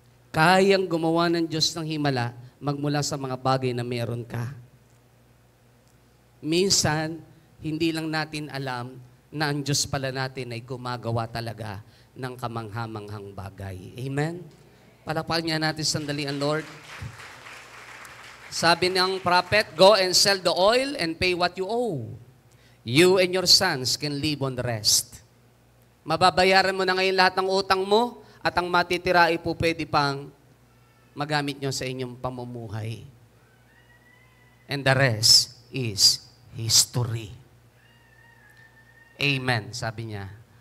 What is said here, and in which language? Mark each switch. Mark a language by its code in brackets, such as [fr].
[tl] Kayang gumawa ng Diyos ng himala magmula sa mga bagay na meron ka. Minsan, hindi lang natin alam na ang Diyos pala natin ay gumagawa talaga ng kamanghamanghang bagay. Amen? Palakpakan niya natin sandali ang Lord. Sabi ng prophet, [en] go and sell the oil and pay what you owe. You and your sons can live on the rest. [tl] Mababayaran mo na ngayon lahat ng utang mo at ang matitira ay po pwede pang magamit nyo sa inyong pamumuhay. [en] And the rest is history. Amen, [tl] sabi niya.